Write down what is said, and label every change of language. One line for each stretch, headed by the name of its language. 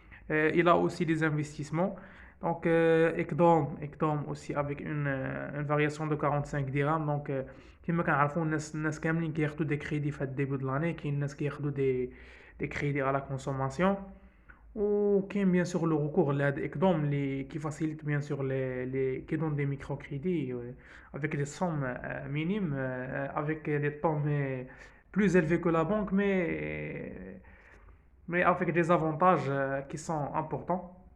French: Il a aussi des investissements. Ekdom aussi avec une variation de 45 dirhams.
Arabic: كما كنعرفوا الناس كاملين كياخدوا
French: des crédits
Arabic: في الديبut
French: de l'année.
Arabic: كاين الناس كياخدوا
French: des crédits à la consommation.
Arabic: وكاين
French: bien sûr le recours
Arabic: لهاد
French: Ekdom qui facilite bien sûr qui donne des microcrédits avec des sommes minimes avec des taux plus élevés que la banque mais avec des avantages qui sont importants.